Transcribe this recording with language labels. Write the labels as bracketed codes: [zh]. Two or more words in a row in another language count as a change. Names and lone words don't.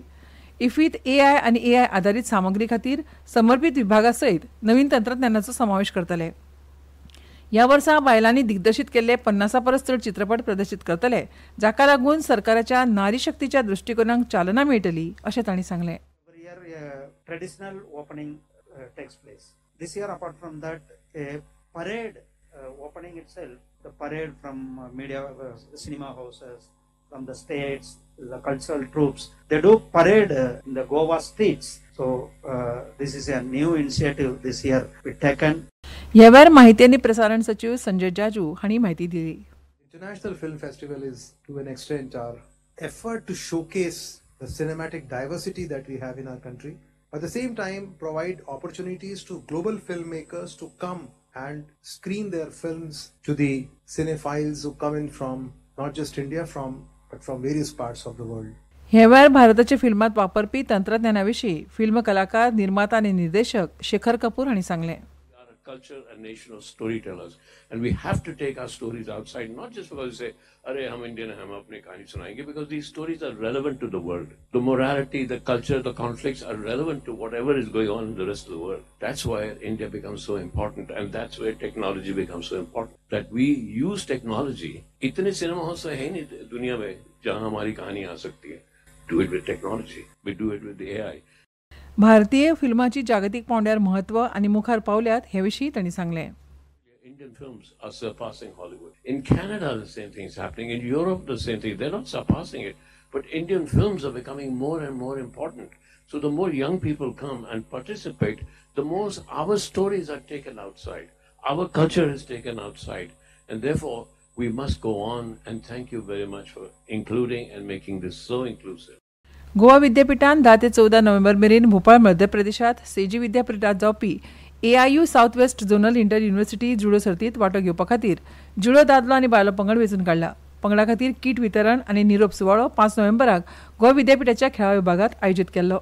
[kok] इफ्फीत AI आनी AI आधारीत सामग्री खातीर समर्पीत विभागा सयत नवीन तंत्रज्ञानाचो समावेश करतले। ह्या वर्सा बायलांनी दिग्दर्शीत केल्ले 50 परस चड चित्रपट प्रदर्शीत करतले, जाका लागून सरकाराच्या नारी शक्तीच्या दृष्टिकोनाक चालना मेळटली अशें तांणी सांगलें। [en] Traditional opening takes place this year. Apart from that, a parade opening itself, the parade from media cinema houses from the states, the cultural troops, they do parade in the Goa streets. So this is a new initiative this year we taken. [kok] ह्या वेळार माहिती आनी प्रसारण सचिव संजय जाजू हांणी म्हायती दिली। [en] International Film Festival is to an extent our effort to showcase the cinematic diversity that we have in our country. At the same time, provide opportunities to global filmmakers to come and screen their films to the cinephiles who come in from not just India but from various parts of the world. [kok] ह्या वेळार भारताच्या फिल्मांत वापरपी तंत्रज्ञानाविशीं फिल्म कलाकार, निर्माता आनी निर्देशक शेखर कपूर हांणी सांगलें। [en] Culture and nation of storytellers, and we have to take our stories outside, not just because we say, [hi] "अरे, हम इंडियन हैं, हम अपनी कहानी सुनाएंगे," [en] because these stories are relevant to the world. The morality, the culture, the conflicts are relevant to whatever is going on in the rest of the world. That's why India becomes so important, and that's where technology becomes so important. That we use technology. [hi] इतने सिनेमा हॉल्स है नहीं दुनिया में जहाँ हमारी कहानी आ सकती है. [en] Do it with technology. We do it with AI. [kok] भारतीय फिल्माची जागतिक पावंड्यार महत्व आनी मुखार पावल्यात हे विशीं तांणी सांगलें। [en] Indian films are surpassing Hollywood. In Canada, the same thing is happening. In Europe, the same thing. They're not surpassing it. But Indian films are becoming more and more important. So the more young people come and participate, the more our stories are taken outside. Our culture is taken outside. And therefore, we must go on. And thank you very much for including and making this so inclusive. [kok] गोवा विद्यापीठान 10 ते 14 नोव्हेंबर मेरेन भोपाळ मध्य प्रदेशात सेजी विद्यापीठात जावपी AIU साउथ वेस्ट झोनल इंटर युनिव्हर्सिटी जुडो सर्तीत वांटो घेवपा खातीर जुडो दादलो आनी बायलो पंगड वेंचून काडला। पंगडा खातीर किट वितरण आनी निरोप सुवाळो 5 नोव्हेंबराक गोवा विद्यापीठाच्या खेळा विभागात आयोजीत केल्लो।